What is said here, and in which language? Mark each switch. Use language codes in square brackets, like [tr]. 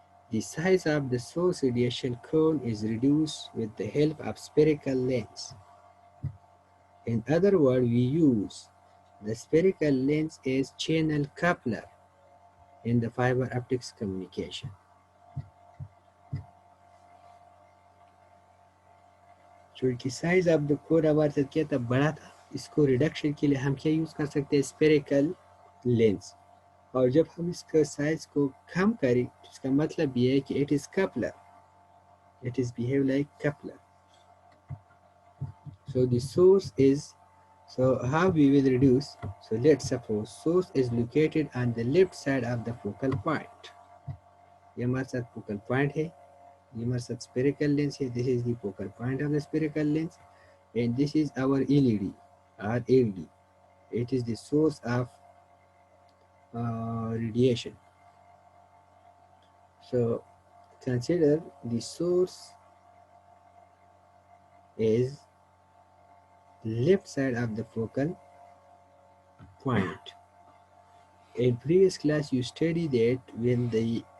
[en] The size of the source radiation cone is reduced with the help of spherical lens. In other words, we use the spherical lens as channel coupler in the fiber optics communication. [hi] चूँकि [en] size of the core [hi] हमारे साथ क्या था, बड़ा था, इसको reduction के लिए हम क्या यूज़ कर सकते हैं? Spherical lens. और जब हम इसका साइज को कम करें तो इसका मतलब ये है कि [en] It is coupler, it is behave like coupler. So the source is, so how we will reduce? So let's suppose source is located on the left side of the focal point. [hi] ये हमारे साथ focal point है, ये हमारे साथ spherical lens है. [en] This is the focal point of the spherical lens and this is our LED or LED. It is the source of radiation. So consider the source is left side of the focal point. In previous class you studied that when the